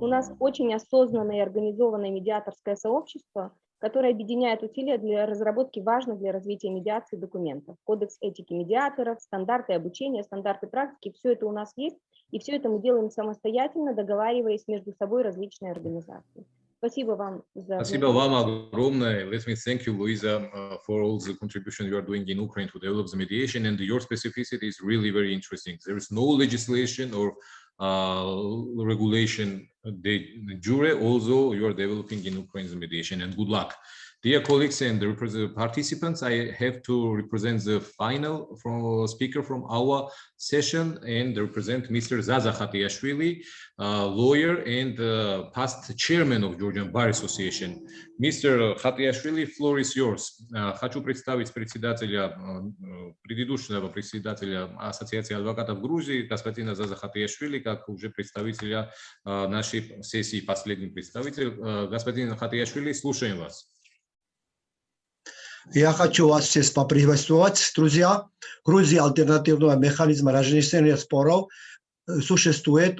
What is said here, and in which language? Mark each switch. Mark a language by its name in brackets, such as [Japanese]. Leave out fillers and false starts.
[Russian] У нас очень осознанное и организованное медиаторское сообщество, которое объединяет усилия для разработки важных для развития медиации документов. Кодекс этики медиаторов, стандарты обучения, стандарты практики, все это у нас есть, и все это мы делаем самостоятельно, договариваясь между собой различные организации. Спасибо вам за... Спасибо вам огромное. [English] Let me thank you, Luiza, for all the contribution you are doing in Ukraine to develop the mediation, and your specificity is really very interesting. There is no legislation or regulation de jure, although you are developing in Ukraine's mediation, and good luck. Dear colleagues and the participants, I have to represent the final speaker from our session and represent Mr. Zaza Khatiashvili, lawyer and past chairman of Georgian Bar Association. Mr. Khatiashvili, floor is yours. [Russian] Хочу представить предыдущего председателя Ассоциации адвокатов Грузии, господина Заза Khatiashvili, как уже представителя нашей сессии, последний представитель. Господин Khatiashvili, слушаем вас. Я хочу вас всех поприветствовать, друзья. В Грузии альтернативного механизма разрешения споров существует.